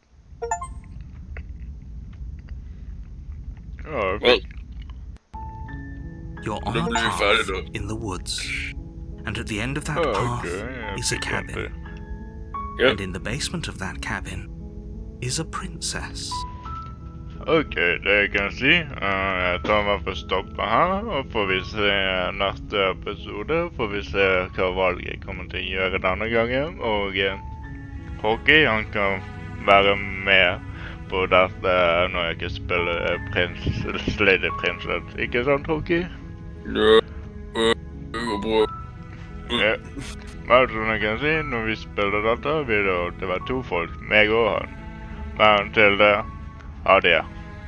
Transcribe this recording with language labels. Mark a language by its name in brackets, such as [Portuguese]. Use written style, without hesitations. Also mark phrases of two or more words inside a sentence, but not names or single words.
[English] Oh, Well, You're on a path in the woods, and at the end of that path is a cabin. And in the basement of that cabin is a princess. [Swedish] Okej, det kan jag se. Jag tar mig på stoppa här och får vi se nästa episode. Får vi se vad Valgre kommer till att göra denna gången. Och Hockey, han kan vara med på detta när jag kan spela Lady Princess. [Norwegian] Ikke sant, Hockey? [Swedish] Ja, det går bra. Ja. Men som jag kan se, när vi spelade detta, det var 2 folk, [Norwegian] meg og han. Men til det, ha det.